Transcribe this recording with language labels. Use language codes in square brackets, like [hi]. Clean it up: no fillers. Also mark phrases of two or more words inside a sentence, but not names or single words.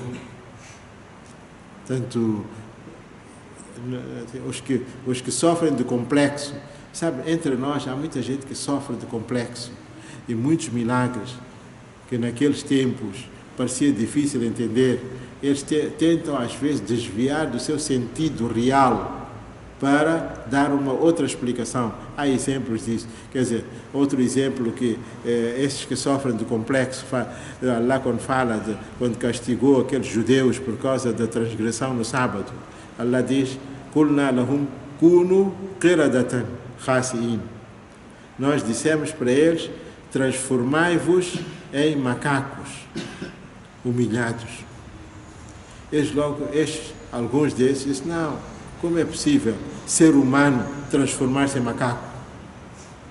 [pt] Portanto, os que sofrem de complexo, sabe, entre nós há muita gente que sofre de complexo e muitos milagres que naqueles tempos parecia difícil entender, eles tentam às vezes desviar do seu sentido real para dar uma outra explicação. Há exemplos disso. Quer dizer, outro exemplo que esses que sofrem de complexo, lá quando fala, quando castigou aqueles judeus por causa da transgressão no sábado, Allah diz, [ar] قُلْنَا لَهُمْ كُونُوا قِرَدَةً خَاسِئِينَ. [pt] Nós dissemos para eles, transformai-vos em macacos humilhados. Alguns desses, não. Como é possível ser humano transformar-se em macaco?